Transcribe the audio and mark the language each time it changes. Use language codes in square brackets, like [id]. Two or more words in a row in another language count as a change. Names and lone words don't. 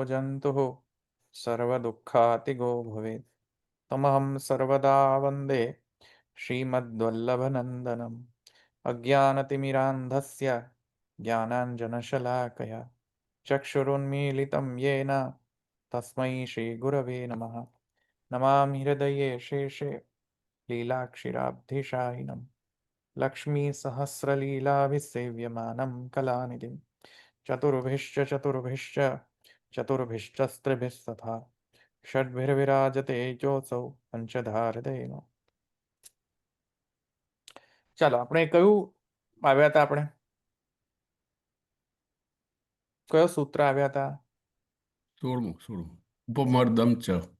[sa] जन्तुः सर्वदुःखातिगो भवेत् तमहं सर्वदा वन्दे श्रीमद्वल्लभनन्दनम् अज्ञानतिमिरान्धस्य ज्ञानाञ्जनशलाकया चक्षुरुन्मीलितं येन तस्मै श्रीगुरवे नमः नमामि हृदये शेषे लीलाक्षिराब्धिशायिनं लक्ष्मीसहस्रलीलाभिसेव्यमानं कलानिधिं चतुर्भिश्च चतुर्भिश्चस्त्रिभिस्तथा षड्भिर्विराजते जोऽसौ पंचधारदेव। [gu] ચાલો આપણે કયું આવ્યા હતા? આપણે કયો સૂત્ર આવ્યા હતા? [sa] 16 उपमर्दम च